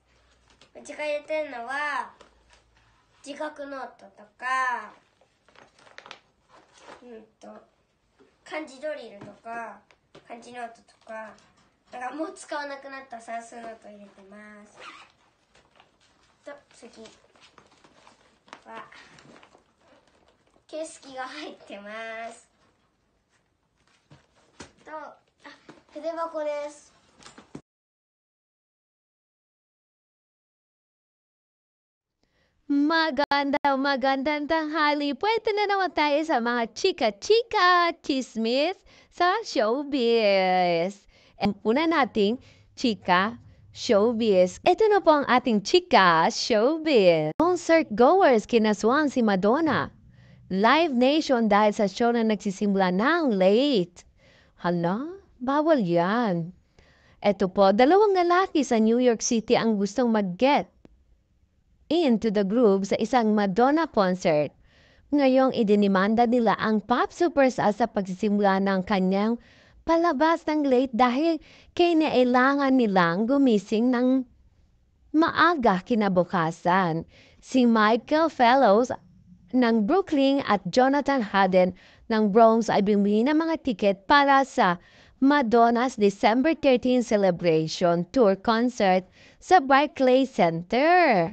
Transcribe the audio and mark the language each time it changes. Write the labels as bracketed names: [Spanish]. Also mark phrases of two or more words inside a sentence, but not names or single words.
[Japanese] うちが入れてるのは自覚ノートとか漢字ドリルとか漢字ノートとかなんかもう使わなくなった算数ノート入れてます。と次は形式が入ってます。と筆箱です。 [Filipino] Magandang tanghali. Pwede na naman tayo sa mga chika-chika chismis sa showbiz. And una nating chika showbiz. Ito na po ang ating chika showbiz. [English] Concert goers [Filipino] kinaswang si Madonna. Live Nation dahil sa show na nagsisimula ng late. Hala, bawal yan. Ito po, dalawang lalaki sa New York City ang gustong mag- [English] get into the group [Filipino] sa isang Madonna concert. Ngayong idinimanda nila ang pop superstar sa pagsisimula ng kanyang palabas ng late dahil kinailangan nilang gumising ng maaga kinabukasan. Si Michael Fellows ng Brooklyn at Jonathan Hayden ng Bronx ay bumili ng mga tiket para sa Madonna's December 13 celebration tour concert sa Barclays Center.